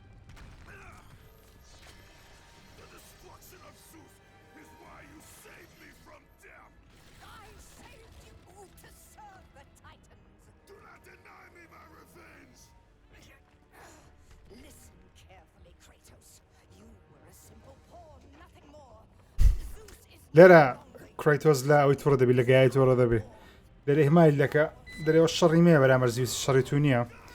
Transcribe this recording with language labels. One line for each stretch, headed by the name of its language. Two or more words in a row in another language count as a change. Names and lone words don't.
English: The destruction of Zeus is why you saved me from death! I saved you to serve the Titans. Do not deny me my revenge! Listen carefully, Kratos. You were a simple pawn, nothing more. Zeus is
Central Kurdish: لێرە کرایتۆس لە ئەوەی تووڕە دەبێت لە گایە تووڕە دەبێت لێرە هێمای دەکە دەرێەوە شەڕی مێ بەرامبەر زیوس شەڕی تو نییە